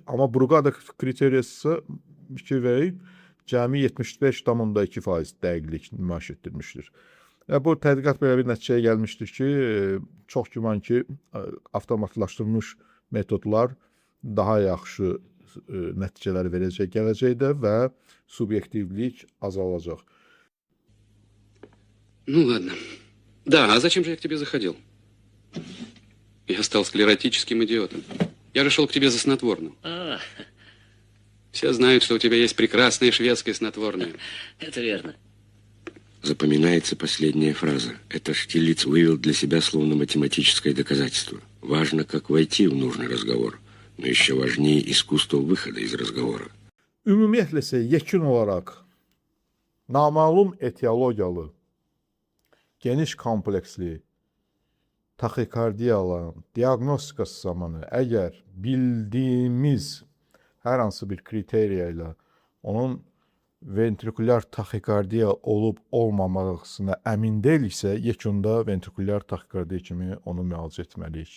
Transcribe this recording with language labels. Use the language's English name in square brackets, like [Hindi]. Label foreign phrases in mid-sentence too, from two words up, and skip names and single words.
[Azerbaijani] Amma Brugada kriteriyası fikir verib, cəmi 75,2% dəqiqlik nümayiş etdirmişdir. Bu tədqiqat belə bir nəticəyə gəlmişdir ki, çox güman ki, avtomatlaşdırılmış metodlar daha yaxşı nəticələr verəcək gələcəkdə və subyektivlik azalacaq. [Russian] Ну ладно. Да, а зачем же я к тебе заходил? Я стал склеротическим идиотом. Я же шел к тебе за снотворным. Все знают, что у тебя есть прекрасное шведское снотворное. Это верно. Запоминается последняя фраза. Это Штирлиц вывел для себя словно математическое доказательство. Важно, как войти в нужный разговор, но еще важнее искусство выхода из разговора. [Azerbaijani] Ümumiyyətlə isə yekun olaraq naməlum etiologiyalı, geniş kompleksli taxikardiyaların diaqnostikası zamanı əgər bildiyimiz hər hansı bir kriteriya ilə onun ventrikulyar taxikardiya olub olmamasına əmin deyiliksə, yekunda ventrikulyar taxikardiya kimi onu müalicə etməliyik.